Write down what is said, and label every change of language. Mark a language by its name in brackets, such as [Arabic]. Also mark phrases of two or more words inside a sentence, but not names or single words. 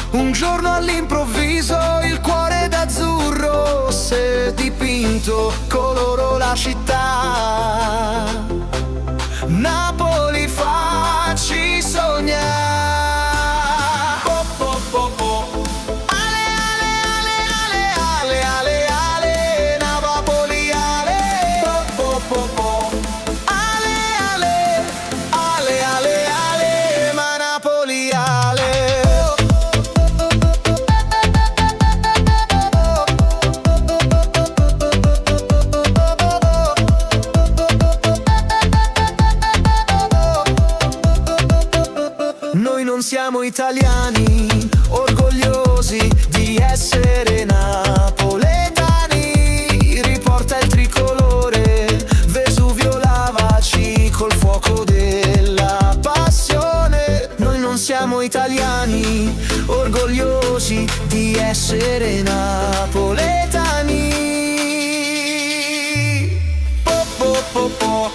[Italian] Un giorno all'improvviso il cuore d'azzurro si è dipinto, colorò la città. Napoli facci sognare. Po, po, po, po. Ale, ale, ale, ale, ale, ale, Napoli, ale. Po, po, po, po. Ale, ale, ale, ale, ale, ma Napoli, ale. Noi non siamo italiani, orgogliosi di essere napoletani. Riporta il tricolore, Vesuvio lavaci col fuoco della passione. Noi non siamo italiani, orgogliosi di essere napoletani. Po, po, po, po.